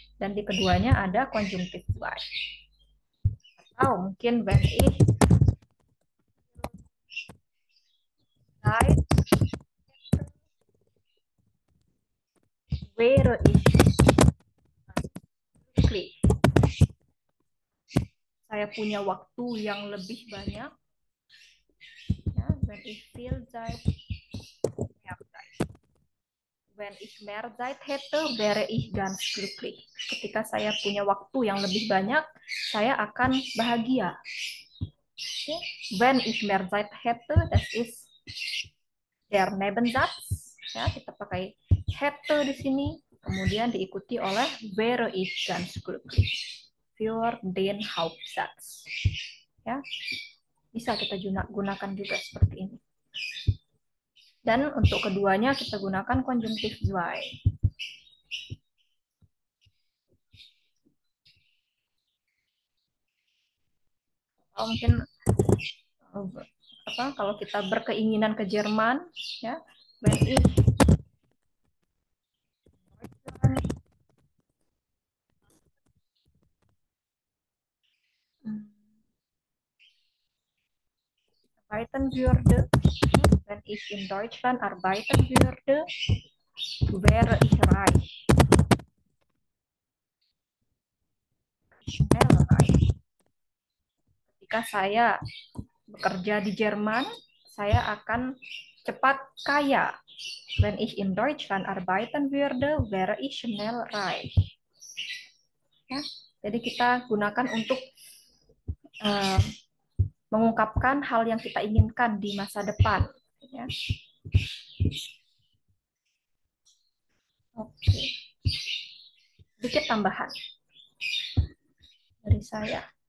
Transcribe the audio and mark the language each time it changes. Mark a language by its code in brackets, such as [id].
[id] Dan di keduanya ada konjungtif zwei. Atau mungkin [de] wenn ich wäre ich glücklich. [id] Saya punya waktu yang lebih banyak. [de] Ya, wenn ich viel Zeit. Wenn ich mehr Zeit hätte, wäre ich ganz glücklich. [id] Ketika saya punya waktu yang lebih banyak, saya akan bahagia. Okay. [de] Wenn ich mehr Zeit hätte, das ist der Nebensatz. [id] Ya, kita pakai hätte di sini, kemudian diikuti oleh [de] wäre ich ganz glücklich für den Hauptsatz. [id] Ya, bisa kita gunakan juga seperti ini. Dan untuk keduanya kita gunakan konjungtif zwei. Mungkin kalau kita berkeinginan ke Jerman, ya, [de] wenn ich arbeiten würde, wenn ich in Deutschland arbeiten würde, wäre ich reich. Schnell reich. [id] Ketika saya bekerja di Jerman, saya akan cepat kaya. [de] Wenn ich in Deutschland arbeiten würde, wäre ich schnell reich. [id] Ya, jadi kita gunakan untuk mengungkapkan hal yang kita inginkan di masa depan. Ya. Oke. Sedikit tambahan dari saya.